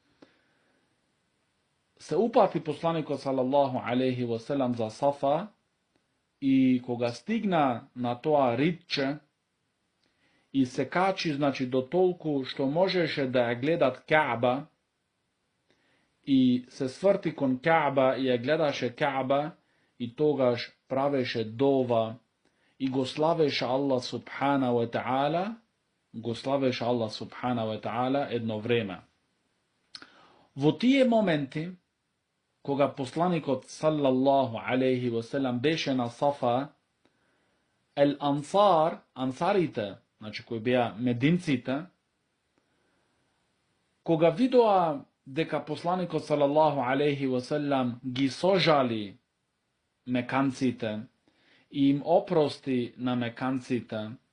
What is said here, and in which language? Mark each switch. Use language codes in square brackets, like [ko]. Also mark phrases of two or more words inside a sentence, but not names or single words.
[mk] Се упати посланикот [ar] صلى الله عليه وسلم [mk] за Сафа и кога стигна на тоа ридче и се качи, значи, до толку што можеше да ја гледат Кааба и се сврти кон Кааба и ја гледаше Кааба и тогаш правеше дова и го славеше Аллах [ar] سبحانه وتعالى, [mk] едно време. Во тие моменти, кога посланикот [ar] صلى الله عليه وسلم [mk] беше на Сафа, ансарите, значи кои беа мединците, кога видоа дека посланикот [ar] صلى الله عليه وسلم [mk] ги сожали меканците и им опрости на меканците,